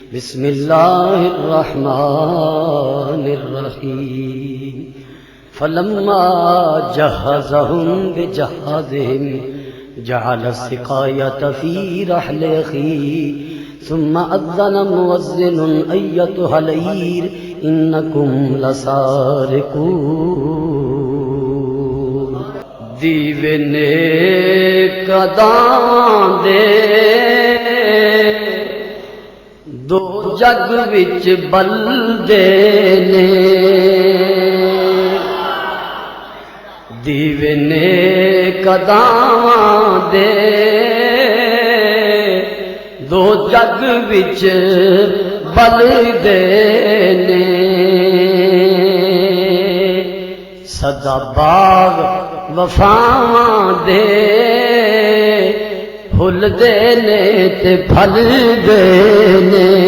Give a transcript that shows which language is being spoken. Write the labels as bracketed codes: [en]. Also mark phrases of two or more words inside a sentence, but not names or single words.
[ar] بسم اللہ الرحمن الرحیم فلما جہزہم بجہازہم جعل السقایۃ فی رحل اخیہ ثم اذن مؤذن ایتھا العیر انکم [pa] لسارقون دیوے نیک اداں دے دو جگ وچ بلدے نے دیوے نیک اداں دے دو جگ وچ بلدے نے سدا باغ وفاواں دے پھل دے نے تے پھل دے نے